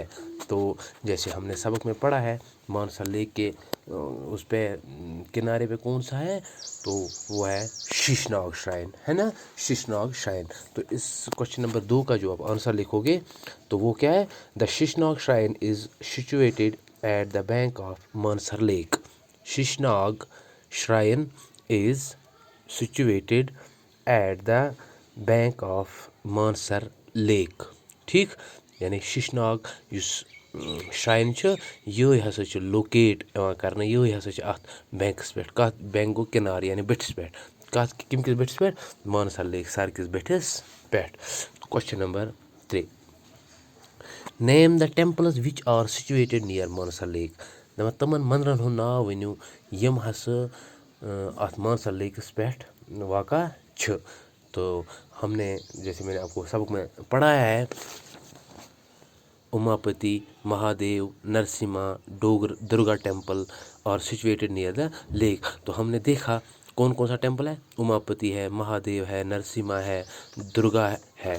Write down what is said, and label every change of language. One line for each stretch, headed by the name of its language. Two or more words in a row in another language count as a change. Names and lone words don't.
Urdu: تو جیسے ہم نے سبق میں پڑھا ہے مانسر لیک کے اس پہ کنارے پہ کون سا ہے، تو وہ ہے شیش ناگ شرائن، ہے نا، شیش ناگ شرائن۔ تو اس
English: question number
Urdu: 2 کا جو آپ آنسر لکھو گے تو وہ کیا ہے،
English: the Sheshnag shrine is situated at the bank of Mansar lake. Sheshnag shrine is situated at the bank of Mansar lake.
Kashmiri: ٹھیک، یعنی شیش ناگ یُس شرائن چھِ یہے ہسا چھِ لوکیٹ یِوان کرنہٕ، یہے ہسا چھِ اَتھ بینکَس پٮ۪ٹھ، کَتھ بینکُک کِنارٕ یعنی بٔٹھِس پٮ۪ٹھ، کَمہِ کِس بٔٹھِس پٮ۪ٹھ، مانسر لیک سر کِس بٔٹھِس پٮ۪ٹھ۔
English: question number 3, name the temples which are situated near Mansar lake.
Kashmiri: دَپان تِمن مندرن ہُنٛد ناو ؤنِو یِم ہسا اَتھ مانسر لیکَس پٮ۪ٹھ واقع چھِ۔
Urdu: تو ہم نے جیسے میں نے آپ کو سبق میں پڑھایا ہے اماپتی، مہادیو، نرسما، درگا ٹیمپل
English: are situated near the lake.
Urdu: تو ہم نے دیکھا کون کون سا ٹیمپل ہے، اماپتی ہے، مہادیو ہے، نرسما ہے، درگا ہے۔